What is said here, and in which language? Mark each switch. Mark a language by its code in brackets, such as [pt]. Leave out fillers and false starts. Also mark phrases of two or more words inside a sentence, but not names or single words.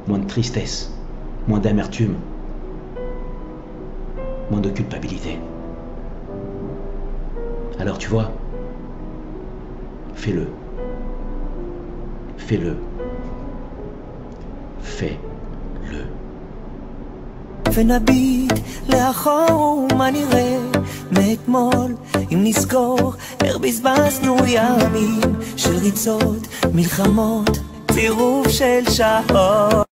[fr] moins de tristesse, moins d'amertume, moins de culpabilité. Alors tu vois, fais-le. Fais-le. Fais-le. [he] ונביט לאחור מה נראה מאתמול אם נזכור איך בזבזנו ימים של ריצות, מלחמות, צירוף של שעות